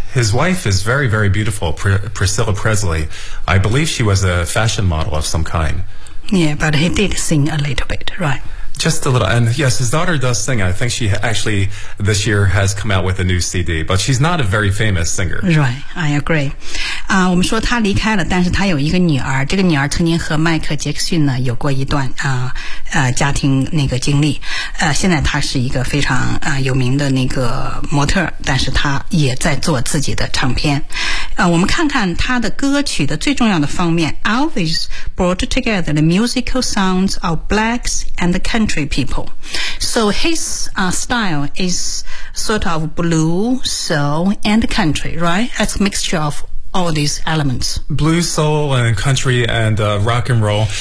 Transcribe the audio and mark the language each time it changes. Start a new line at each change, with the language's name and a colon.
English: His wife is very, very beautiful, Priscilla Presley. I believe she was a fashion model of some kind. Yeah, but he did sing a little bit, right? Just a little. And yes, his daughter does sing. I think she actually this year has come out with a new CD, but she's not a very famous singer. Right, I agree.
Chinese: 我们说他离开了，但是他有一个女儿，这个女儿曾经和迈克杰克逊呢有过一段家庭那个经历。现在她是一个非常有名的那个模特，但是她也在做自己的唱片。我们看看他的歌曲的最重要的方面。
English: Elvis brought together the musical sounds of blacks and country people. So his style is sort of blues, soul, and country, right? That's a mixture of all these elements. Blues, soul, and country, and rock and roll.